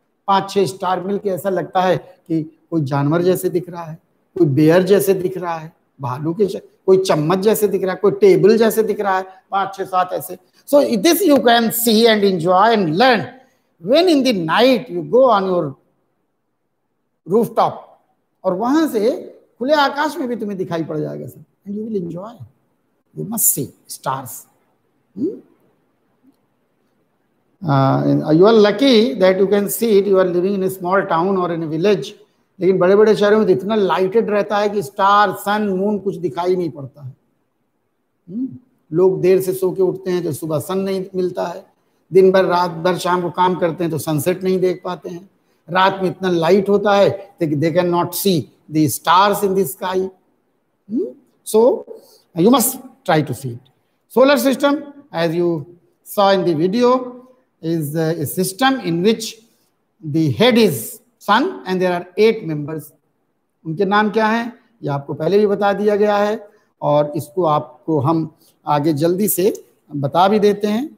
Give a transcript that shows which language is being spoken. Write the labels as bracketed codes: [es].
[hi] 5-6 star मिलके ऐसा लगता है कि कोई जानवर जैसे दिख रहा है, कोई बेयर जैसे दिख रहा है, भालू के, कोई चम्मच जैसे दिख रहा है, कोई टेबल जैसे दिख रहा है. 5-6-7 ऐसे. [en] so this you can see and enjoy and learn when in the night you go on your rooftop, [hi] और वहां से खुले आकाश में भी तुम्हें दिखाई पड़ जाएगा सब, [en] and you will enjoy. You must see stars. You are lucky that you can see it. You are living in a small town or in a village. [hi] लेकिन बड़े बड़े शहरों में इतना लाइटेड रहता है कि स्टार, सन, मून कुछ दिखाई नहीं पड़ता है. लोग देर से सो के उठते हैं तो सुबह सन नहीं मिलता है. दिन भर, रात भर, शाम को काम करते हैं तो सनसेट नहीं देख पाते हैं. रात में इतना लाइट होता है [en] They can not see the stars in the sky. So you must try to see it. Solar system, as you saw in the video, is a system in which the head is sun and there are 8 members. [hi] उनके नाम क्या हैं? ये आपको पहले भी बता दिया गया है और इसको आपको हम आगे जल्दी से बता भी देते हैं।